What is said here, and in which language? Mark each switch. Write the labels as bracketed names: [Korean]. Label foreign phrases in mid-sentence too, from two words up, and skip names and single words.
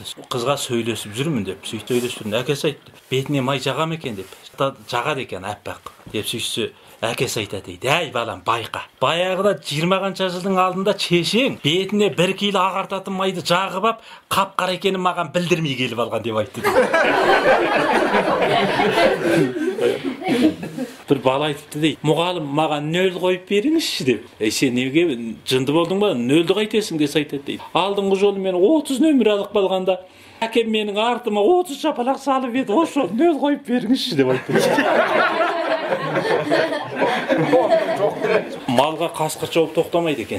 [Kazakh] Қызға сөйлесіп жүрмін деп. Сөйтіп сөйлесіп жүрмін. Әкесі айтты. Бетіне май жағам екен деп. Жағады екен аппақ деп сөйтсе әкесі айтады дейді. Әй балам байқа. Баяғыда 20 қанша жылдың алдында шешең бетіне 1 кило ағартатын майды жағып ап, қап-қара екенін маған білдірмей келіп алған деп айтты. Bir bala aytıptı deydi. Muğalım mağan nöldü koyup berіңізші деп. Sen neге жынды болдың ба? Нөлді қайтесің десе айтады дейді. Алдыңғы жолы мен 30 нөмір алып қалғанда, әкем менің артыма 30 шапалақ салып еді. Осы жолы нөл қойып беріңізші деп айтты. Малға қасқыр шауып тоқтамайды екен.